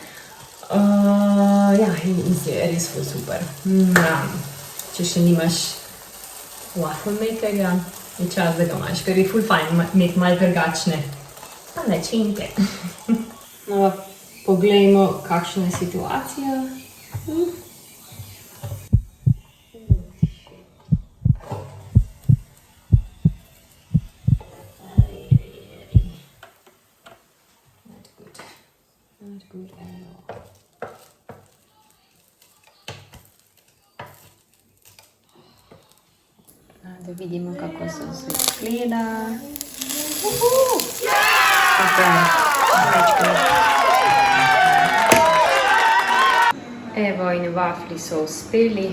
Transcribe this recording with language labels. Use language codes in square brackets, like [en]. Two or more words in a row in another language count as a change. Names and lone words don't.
[sl] Ja, in zdaj je res ful super. Če še nimaš [en] waffle makerja, [sl] je čas, da ga imaš, ker je ful fajn imeti malo drugačne palačinke. No, poglejmo, kakšna je situacija. [en] Not good at all. [sl] Da vidimo, kako se izgleda. Evo, in wafli so uspeli.